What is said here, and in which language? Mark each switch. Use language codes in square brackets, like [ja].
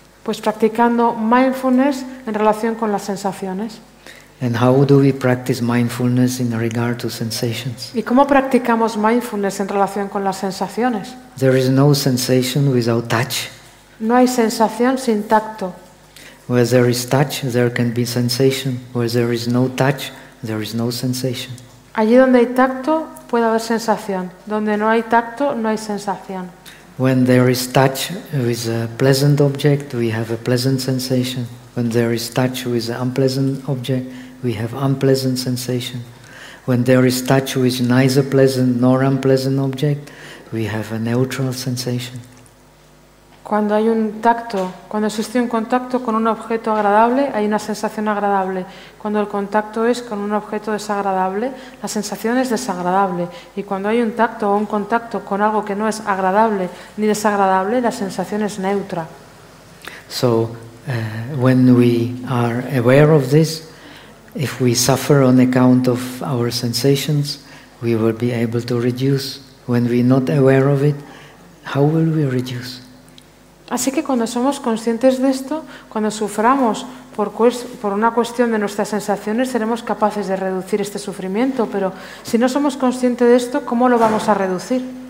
[es] Pues practicando mindfulness en relación con las sensaciones. [en] And how do we practice mindfulness in regard to sensations? [es] ¿Y cómo practicamos mindfulness en relación con las sensaciones? [en] There is no sensation without touch. [es] No hay sensación sin tacto. [en] Where there is touch, there can be sensation. Where there is no touch, there is no sensation. [es] Allí donde hay tacto puede haber sensación. Donde no hay tacto, no hay sensación. [en] When there is touch with a pleasant object, we have a pleasant sensation. When there is touch with an unpleasant object, we have unpleasant sensation. When there is touch with neither pleasant nor unpleasant object, we have a neutral sensation. [es] Cuando hay un tacto, cuando existe un contacto con un objeto agradable, hay una sensación agradable. Cuando el contacto es con un objeto desagradable, la sensación es desagradable. Y cuando hay un tacto o un contacto con algo que no es agradable ni desagradable, la sensación es neutra. [en] So, when we are aware of this, if we suffer on account of our sensations, we will be able to reduce. When we are not aware of it, how will we reduce? [es] Así que cuando somos conscientes de esto, cuando suframos por una cuestión de nuestras sensaciones, seremos capaces de reducir este sufrimiento. Pero si no somos conscientes de esto, ¿cómo lo vamos a reducir?